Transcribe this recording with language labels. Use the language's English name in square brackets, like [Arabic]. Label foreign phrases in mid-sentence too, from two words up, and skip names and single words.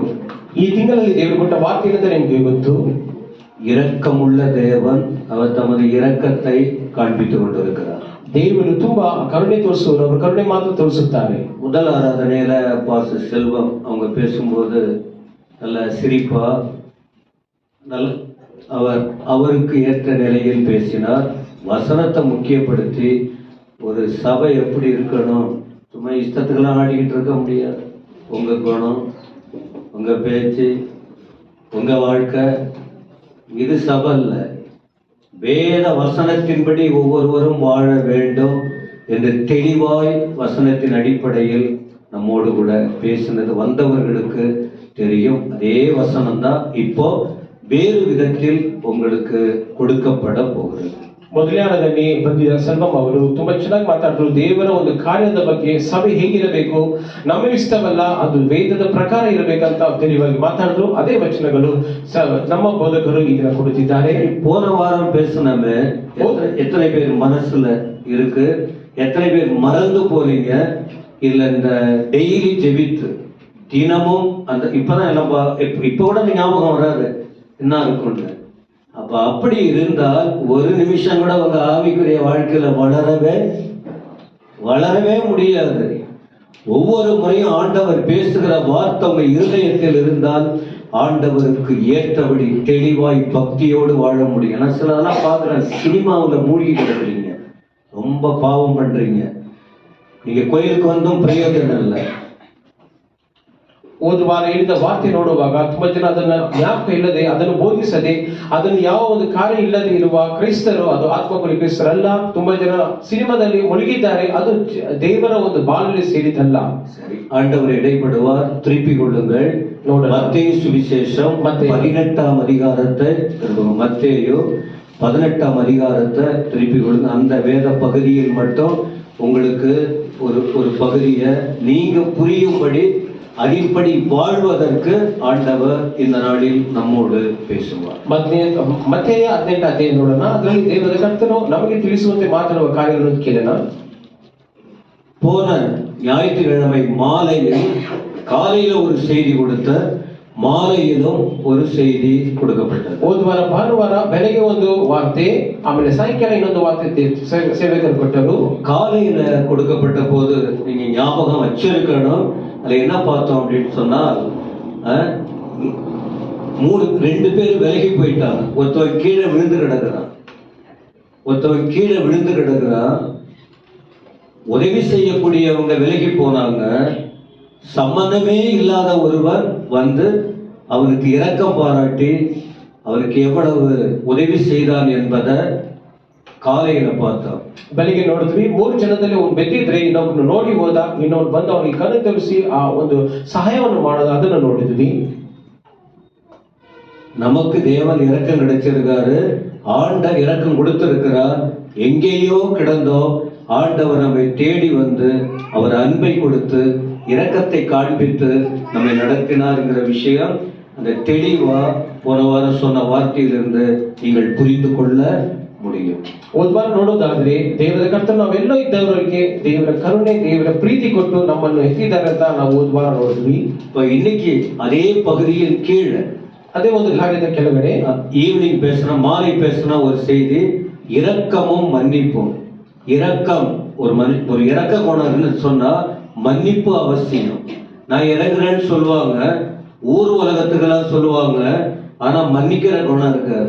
[Kannada] ಈ ತಿಂಗಳಲ್ಲಿ ದೇವರು ಕೊಟ್ಟ ವಾರ್ತೆ ಏನಂತ ನಿಮಗೆ ಗೊತ್ತು. [Tamil] இரக்கமுள்ள தேவன் அவர் தமது இரக்கத்தை காண்பித்துக் கொண்டிருக்கிறார். [Kannada] ದೇವರು ತುಂಬಾ ಕರುಣೆ ತೋರಿಸುವರು, ಅವರು ಕರುಣೆ ಮಾತ್ರ ತೋರಿಸುತ್ತಾರೆ. [Tamil] முதல் ஆராதனையில பாஸ் செல்வம் அவங்க பேசும்போது நல்ல சிரிப்பா நல்ல அவருக்கு ஏற்ற நிலையில் பேசினார். வசனத்தை முக்கியப்படுத்தி ஒரு சபை எப்படி இருக்கணும், சும்மா இஷ்டத்துக்கெல்லாம் ஆடிக்கிட்டு இருக்க முடியாது. உங்க குணம், உங்க பேச்சு, உங்க வாழ்க்கை, இது சபை இல்ல. வேத வசனத்தின்படி ஒவ்வொருவரும் வாழ வேண்டும் என்று தெளிவாய் வசனத்தின் அடிப்படையில் நம்மோடு கூட பேசினது வந்தவர்களுக்கு தெரியும். அதே வசனம் தான் இப்போ ಬೇರೆ ವಿಧத்தில் உங்களுக்கு கொடுக்கப்பட போகிறது. [Kannada] ಮೊದಲನೇ ಆರಾಧನೆ ಬಂದಿದ್ದ ಸೆಲ್ವಂ ಅವರು ತುಂಬಾ ಚೆನ್ನಾಗಿ ಮಾತಾಡಿದ್ರು. ದೇವರ ಒಂದು ಕಾರ್ಯದ ಬಗ್ಗೆ ಸಭೆ ಹೇಗಿರಬೇಕು, ನಮಗೆ ಇಷ್ಟವಲ್ಲ, ಅದು ವೇದದ ಪ್ರಕಾರ ಇರಬೇಕಂತ ತಿಳಿವಾಗಿ ಮಾತಾಡಿದ್ರು. ಅದೇ ವಚನಗಳು ನಮ್ಮ ಬೋಧಕರು ಇದನ್ನ ಕೊಡುತ್ತಿದ್ದಾರೆ. [Tamil] போன வாரம் பேசினமே எத்தனை பேர் மனசுல இருக்கு, எத்தனை பேர் மறந்து போறீங்க, இல்ல இந்த டெய்லி ஜெபித்து தினமும் அந்த இப்பதான் எல்லாம் இப்ப கூட ஞாபகம் வராது என்ன இருக்கும்னு. அப்ப அப்படி இருந்தால் ஒரு நிமிஷம் கூட உங்க ஆவிக்குரிய வாழ்க்கையில வளரவே முடியாது. ஒவ்வொரு முறையும் ஆண்டவர் பேசுகிற வார்த்தை உங்க இருதயத்தில் இருந்தால் ஆண்டவருக்கு ஏற்றபடி தெளிவாய் பக்தியோடு வாழ முடியும். ஏன்னா சிலதெல்லாம் பாக்குறேன், சினிமாவில் மூழ்கி கிடக்குறீங்க, ரொம்ப பாவம் பண்றீங்க, நீங்க கோயிலுக்கு வந்தும் பிரயோஜனம் இல்லை. [Kannada] ಹೋದ ವಾರ ಹೇಳಿದ ವಾರ್ತೆ ನೋಡುವಾಗ ತುಂಬಾ ಜನ ಅದನ್ನ ಜ್ಞಾಪಕ ಇಲ್ಲದೆ, ಅದನ್ನು ಬೋಧಿಸದೆ, ಅದನ್ನು ಯಾವ ಒಂದು ಕಾರ್ಯ ಇಲ್ಲದೆ ಇರುವ ಕ್ರೈಸ್ತರು, ಅದು ಆತ್ಮಕುಲಿ ಕ್ರೈಸ್ತರಲ್ಲ. ತುಂಬಾ ಜನ ಸಿನಿಮಾದಲ್ಲಿ ಮುಳುಗಿದ್ದಾರೆ. ಅದು ದೇವರ ಒಂದು ಬಾಳಲ್ಲಿ ಸೇರಿದಲ್ಲ. [Tamil] ஆண்டவர் இடைப்படுவார். திருப்பிக் கொள்ளுங்கள். மத்தேயு சுவிசேஷம் 18ஆம் அதிகாரத்தை, மத்தேயு 18ஆம் அதிகாரத்தை திருப்பிக் கொள்ளுங்க. அந்த வேத பகுதியில் மட்டும் உங்களுக்கு ஒரு பகுதியை நீங்க புரியும்படி அதின்படி வாழ்வதற்கு ஆண்டவர் இந்த நாளில் நம்மோடு பேசுவார். [Kannada] ಮತ್ತೆಯ 18 ಅಧ್ಯಾಯ ನೋಡೋಣ. ಅದರಲ್ಲಿ ದೇವರ ಕರ್ತನು ನಮಗೆ ತಿಳಿಸುವಂತೆ ಮಾತನಾಡುವ ಕಾರ್ಯಗಳನ್ನು ಕೇಳೋಣ. [Tamil] போன ஞாயிற்றுக்கிழமை மாலையில் காலையில ஒரு செய்தி கொடுத்த, மாலையிலும் ஒரு செய்தி கொடுக்கப்பட்டது. [Kannada] ಹೋದ ವಾರ ಭಾನುವಾರ ಬೆಳಗ್ಗೆ ಒಂದು ವಾರ್ತೆ, ಆಮೇಲೆ ಸಾಯಂಕಾಲ ಇನ್ನೊಂದು ವಾರ್ತೆ ಸೇವಕರು ಕೊಟ್ಟರು. [Tamil] காலையில கொடுக்கப்பட்ட போது நீங்க ஞாபகம் வச்சிருக்கணும். அதுல என்ன பார்த்தோம் அப்படின்னு சொன்னால், 2 பேர் விலகி போயிட்டாங்க. ஒருத்தவன் கீழே விழுந்து கிடக்குறான். உதவி செய்யக்கூடியவங்க விலகி போனாங்க. சம்பந்தமே இல்லாத ஒருவர் வந்து அவனுக்கு இரக்கம் பாராட்டி அவனுக்கு எவ்வளவு உதவி செய்தான் என்பதை ಕಾಲೆಯನ್ನು பார்த்தோம். [Kannada] ಬೆಳಿಗ್ಗೆ ನೋಡಿದ್ವಿ, 3 ಜನದಲ್ಲಿ ಒಂದು ಬೆದ್ದಿದ್ರೆ ಇನ್ನೊಬ್ಬನು ನೋಡಿ ಹೋದ, ಇನ್ನೊಬ್ಬನು ಬಂದು ಅವನಿಗೆ ಕಣ್ಣು ತೋರಿಸಿ ಆ ಒಂದು ಸಹಾಯವನ್ನು ಮಾಡೋದು, ಅದನ್ನು ನೋಡಿದ್ವಿ. [Tamil] நமக்கு தேவன் இரக்கம் கிடைச்சிருக்காரு, ஆண்டவர் இரக்கம் கொடுத்திருக்கிறார். எங்கேயோ கிடந்தோம், ஆண்டவர் நம்மை தேடி வந்து அவர் அன்பை கொடுத்து இரக்கத்தை காண்பித்து நம்மை நடத்தினார்ங்கிற விஷயம் அந்த தெளிவா போன வாரம் சொன்ன வார்த்தையிலிருந்து நீங்கள் புரிந்து கொள்ள முடியும். [Kannada] ಹೋದ ವಾರ ನೋಡೋದಾದ್ರೆ ದೇವರ ಕರ್ತನು ನಾವೆಲ್ಲೋ ಇದ್ದವರಿಗೆ ದೇವರ ಕರುಣೆ, ದೇವರ ಪ್ರೀತಿ ಕೊಟ್ಟು ನಮ್ಮನ್ನು ಎತ್ತಿದ್ದಾರೆ ಅಂತ ನಾವು ಹೋದ ವಾರ ನೋಡಿದ್ವಿ. [Tamil] இப்ப இன்னைக்கு அதே பகுதியின் கீழே [Kannada] ಅದೇ ಒಂದು ಕಾರ್ಯದ ಕೆಳಗಡೆ [Tamil] ஈவினிங் பேசின மாலை பேசின ஒரு செய்தி, இரக்கமும் மன்னிப்பும். இரக்கம் ஒரு இரக்க குணம்னு சொன்னா மன்னிப்பு அவசியம். நான் இறங்குறேன்னு சொல்லுவாங்க, ஊர் உலகத்துக்கெல்லாம் சொல்லுவாங்க, ஆனா மன்னிக்கிற குணம் இருக்காது.